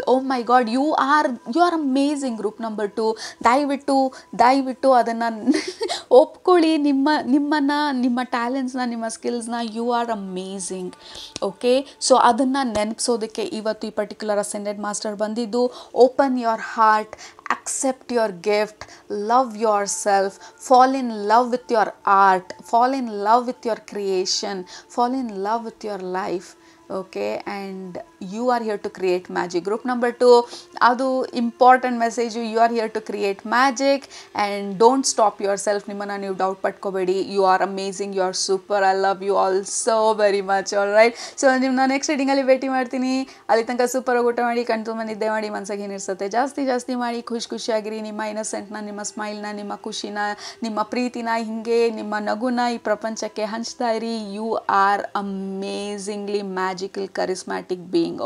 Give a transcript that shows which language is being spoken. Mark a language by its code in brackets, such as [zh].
[en] Oh my god, you are amazing. [kn] Group number 2, ದಯವಿಟ್ಟು ಅದನ್ನು ಒಪ್ಕೊಳ್ಳಿ. ನಿಮ್ಮ ಟ್ಯಾಲೆಂಟ್ಸ್ನ, ನಿಮ್ಮ ಸ್ಕಿಲ್ಸ್ನ. [en] You are amazing. [kn] Okay, so ಅದನ್ನು ನೆನಪಿಸೋದಕ್ಕೆ ಇವತ್ತು ಈ ಪರ್ಟಿಕ್ಯುಲರ್ ಅಸೆಂಡೆಡ್ ಮಾಸ್ಟರ್ ಬಂದಿದ್ದು. [en] Open your heart, accept your gift, love yourself, fall in love with your art, fall in love with your creation, fall in love with your life. Okay, and you are here to create magic. Group number 2, adu important message, you are here to create magic and don't stop yourself. [kn] Nimmana ನೀವು doubt ಪಟ್ಕೋಬೇಡಿ. [en] you are amazing, you are super, I love you all so very much. [kn] all right, so ನಿಮ್ಮನ್ನ next ರೀಡಿಂಗಲ್ಲಿ ಭೇಟಿ ಮಾಡ್ತೀನಿ. ಅಲ್ಲಿ ತನಕ super ಆಗಿ ಊಟ ಮಾಡಿ, ಕಣ್ತುಂಬ ನಿದ್ದೆ ಮಾಡಿ, ಮನಸ್ಸಿಗೆ ಏನಿರ್ತದೆ ಜಾಸ್ತಿ ಮಾಡಿ ಖುಷಿಯಾಗಿರಿ. ನಿಮ್ಮ ಇನ್ನಸೆಂಟ್ನ, ನಿಮ್ಮ ಸ್ಮೈಲ್ನ, ನಿಮ್ಮ ಖುಷಿನ, ನಿಮ್ಮ ಪ್ರೀತಿನ, ಹಿಂಗೆ ನಿಮ್ಮ ನಗುನ ಈ ಪ್ರಪಂಚಕ್ಕೆ ಹಂಚ್ತಾ ಇರಿ. [en] You are amazingly magical charismatic being.